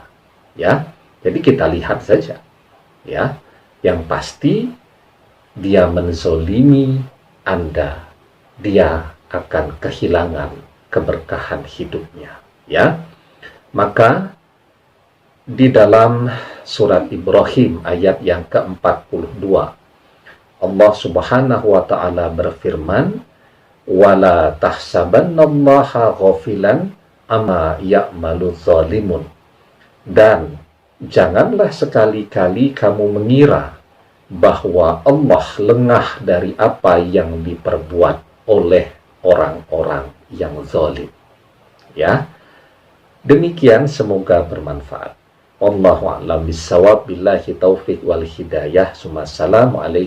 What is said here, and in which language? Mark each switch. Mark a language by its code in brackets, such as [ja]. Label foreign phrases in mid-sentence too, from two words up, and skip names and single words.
[id] Ya, jadi kita lihat saja, ya, yang pasti dia menzolimi Anda, dia akan kehilangan keberkahan hidupnya. Ya, maka di dalam surat Ibrahim ayat yang ke-42, [ar] الله سبحانه وتعالى [id] berfirman, [ar] "ولا تحسبن الله غافلا عما يعمل ظالمون." [id] Dan janganlah sekali-kali kamu mengira bahwa Allah lengah dari apa yang diperbuat oleh orang-orang yang zalim. Ya. Demikian, semoga bermanfaat. [ar] والله أعلم بالصواب، بالله توفيق والهداية.